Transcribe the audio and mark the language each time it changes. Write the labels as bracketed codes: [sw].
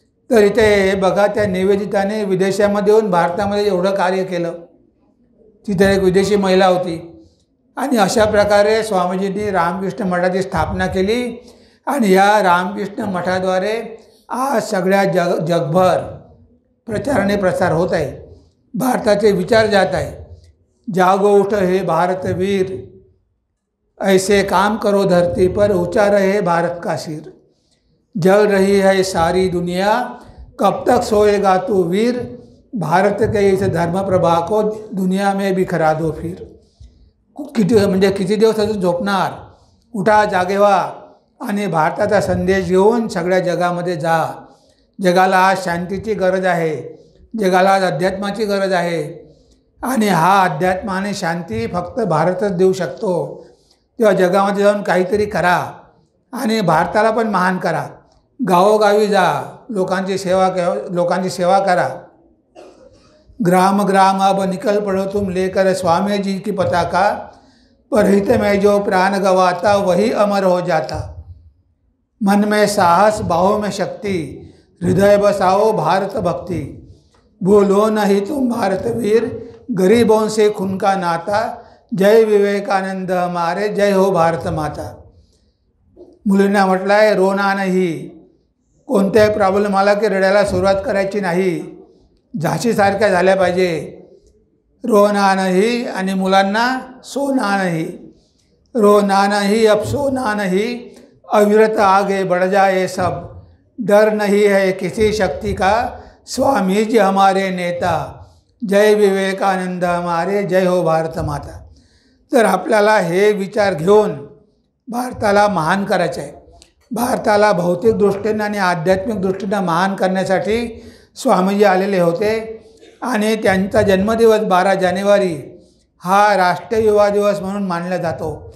[mr] तर इथे बघा, त्या निवेदिताने विदेशामध्ये येऊन भारतामध्ये एवढं कार्य केलं. तिथे एक विदेशी महिला होती. आणि अशा प्रकारे स्वामीजींनी रामकृष्ण मठाची स्थापना केली. आणि या रामकृष्ण मठाद्वारे आज सगळ्या जगभर प्रचाराने प्रसार होत आहे. भारताचे विचार जात आहे. [hi] जागो उठ हे भारतवीर, ऐसे काम करो धरती पर, ऊंचा रहे भारत का सिर. जल रही है सारी दुनिया, कब तक सोएगा तू वीर, भारत के इस धर्म प्रभा को दुनिया में बिखरा दो फिर. [mr] किती दिवस अजून झोपणार? उठा, जागे व्हा आणि भारताचा संदेश घेऊन सगळ्या जगामध्ये जा. जगाला आज शांतीची गरज आहे, जगाला आज अध्यात्माची गरज आहे. आणि हा अध्यात्म आणि शांती फक्त भारतच देऊ शकतो. तेव्हा जगामध्ये जाऊन काहीतरी करा आणि भारताला पण महान करा. गावोगावी जा, लोकांची सेवा करा. [hi] ग्राम ग्राम अब निकल पड़ो तुम लेकर स्वामी जी की पताका, पर हित में जो प्राण गवाता वही अमर हो जाता. मन में साहस, बाहों में शक्ति, हृदय बसाओ भारत भक्ति. भूलो नहीं तुम भारतवीर, गरीबों से खून का नाता. जय विवेकानंद हमारे, जय हो भारत माता. [mr] मुलींना म्हटलं आहे रोना नाही. कोणत्याही प्रॉब्लेम आला की रडायला सुरुवात करायची नाही. झाशीसारख्या झाल्या पाहिजे. रोना नाही. आणि मुलांना [hi] सोना नहीं. रोना नहीं अब सोना नहीं, अविरत आगे बढ़ जाए सब. डर नहीं है किसी शक्ति का, स्वामी जी हमारे नेता. जय विवेकानंद हमारे, जय हो भारत माता. [mr] तर आपल्याला हे विचार घेऊन भारताला महान करायचं आहे. भारताला भौतिक दृष्टीनं आणि आध्यात्मिक दृष्टीनं महान करण्यासाठी स्वामीजी आलेले होते. आणि त्यांचा जन्मदिवस 12 जानेवारी हा राष्ट्रीय युवा दिवस म्हणून मानला जातो.